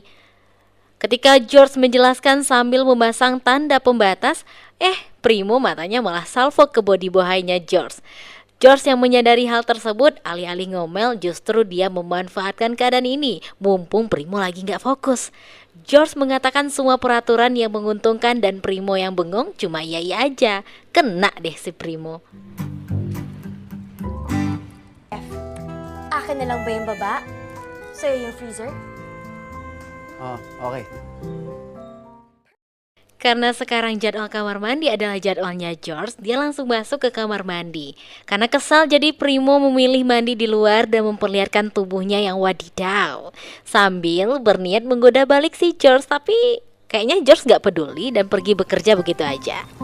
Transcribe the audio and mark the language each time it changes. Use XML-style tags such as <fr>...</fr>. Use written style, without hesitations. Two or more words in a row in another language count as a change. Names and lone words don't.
<id>Ketika George menjelaskan sambil memasang tanda pembatas, Primo matanya malah salvo ke body bohainya George. George yang menyadari hal tersebut, alih-alih ngomel, justru dia memanfaatkan keadaan ini, mumpung Primo lagi nggak fokus. George mengatakan semua peraturan yang menguntungkan dan Primo yang bengong cuma iya aja. Kena deh si Primo.</id> <tl>Akin na lang ba yung baba? Sa'yo yung freezer?</tl> <en>Oh, okay.</en> <id>Karena sekarang jadwal kamar mandi adalah jadwalnya George, dia langsung masuk ke kamar mandi. Karena kesal jadi Primo memilih mandi di luar dan memperlihatkan tubuhnya yang wadidaw. Sambil berniat menggoda balik si George, tapi kayaknya George gak peduli dan pergi bekerja begitu aja.</id>